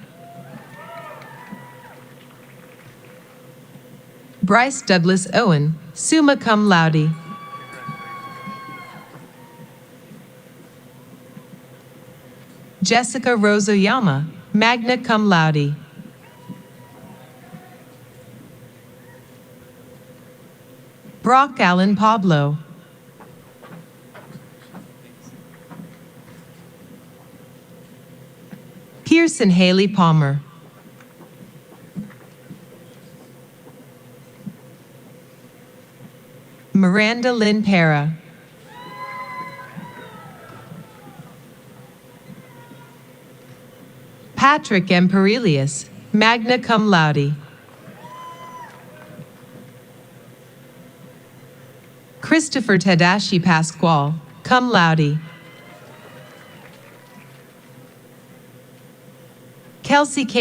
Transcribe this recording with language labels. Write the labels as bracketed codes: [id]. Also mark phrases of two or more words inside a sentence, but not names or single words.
[en] Bryce Douglas Owen, [la] summa cum laude. [en] Jessica Rose Oyama, [la] magna cum laude. [en] Brock Allen Pablo. Pearson Haley Palmer. Miranda Lynn Para. Patrick M. Perelius, [la] magna cum laude. [en] Christopher Tadashi Pasquale, [la] cum laude. [en] Kelsey K.